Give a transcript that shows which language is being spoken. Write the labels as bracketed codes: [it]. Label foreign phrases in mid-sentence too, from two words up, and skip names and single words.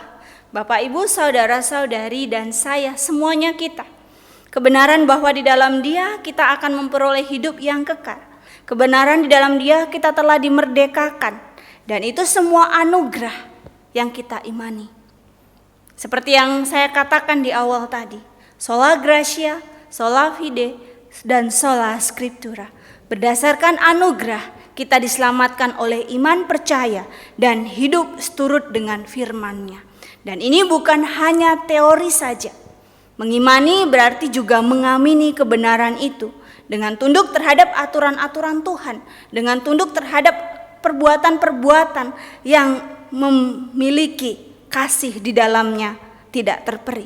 [id] Bapak, Ibu, saudara-saudari dan saya, semuanya kita. Kebenaran bahwa di dalam Dia kita akan memperoleh hidup yang kekal. Kebenaran di dalam Dia kita telah dimerdekakan. Dan itu semua anugerah yang kita imani. Seperti yang saya katakan di awal tadi, [la] sola gratia, sola fide, [id] dan [la] sola scriptura. [id] Berdasarkan anugerah kita diselamatkan oleh iman percaya dan hidup seturut dengan firman-Nya. Dan ini bukan hanya teori saja. Mengimani berarti juga mengamini kebenaran itu dengan tunduk terhadap aturan-aturan Tuhan, dengan tunduk terhadap perbuatan-perbuatan yang memiliki kasih di dalamnya tidak terperi.